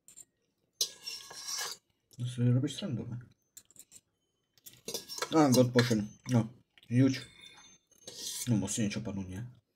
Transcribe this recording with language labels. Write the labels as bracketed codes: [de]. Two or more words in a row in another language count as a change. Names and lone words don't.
[sk] To si robíš srandu, ne? [en] God Potion. No, huge. [sk] No musí niečo padnúť, nie?